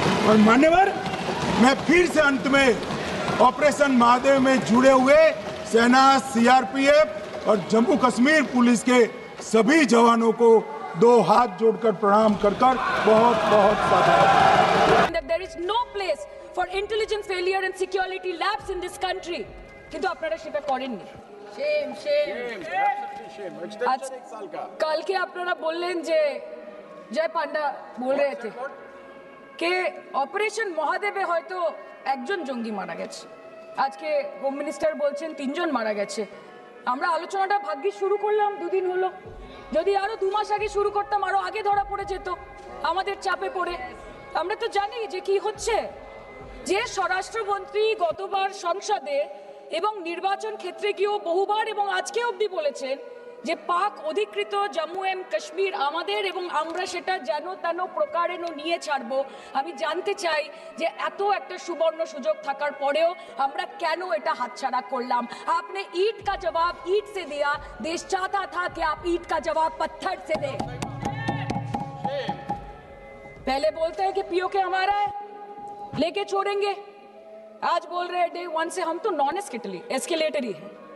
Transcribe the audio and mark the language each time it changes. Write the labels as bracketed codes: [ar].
[hi] और मान्यवर, मैं फिर से अंत में ऑपरेशन महादेव में जुड़े हुए सेना, सीआरपीएफ और जम्मू कश्मीर पुलिस के सभी जवानों को दो हाथ जोड़कर प्रणाम कर बहुत साधुवाद। [en] There is no place for intelligence failure and security lapse in this country. [bn] কিন্তু আপনারা সেটা করেননি। [en] Shame. [bn] আজ কালকে আপনারা বললেন যে জয় পান্ডা বল [hi] रहे थे कि [bn] অপারেশন মহাদেবে হয়তো একজন জঙ্গি মারা গেছে। আজকে হোম মিনিস্টার বলছেন 3 জন মারা গেছে। আমরা আলোচনাটা ভাগ্যি শুরু করলাম 2 দিন হলো। যদি আরো 2 মাস আগে শুরু করতাম আরো আগে ধরা পড়ে যেত আমাদের চাপে পড়ে। আমরা তো জানি যে কি হচ্ছে, যে স্বরাষ্ট্রমন্ত্রী গতবার সংসদে এবং নির্বাচন ক্ষেত্রে গিয়েও বহুবার এবং আজকে অবধি বলেছেন যে পাক অধিকৃত জম্মু এন্ড কাশ্মীর আমাদের এবং আমরা সেটা যেন তেন প্রকারেণ নিয়ে ছাড়বো। আমি জানতে চাই যে এত একটা সুবর্ণ সুযোগ থাকার পরেও আমরা কেন এটা হাতছাড়া করলাম? [hi] आपने ईंट का जवाब ईंट से दिया, देश चाहता था कि आप ईंट का जवाब पत्थर से दें। पहले बोलते हैं कि पीओके हमारा है, लेके छोड़ेंगे। आज बोल रहे हैं डे 1 से हम तो नॉन एस्केलेटरी है।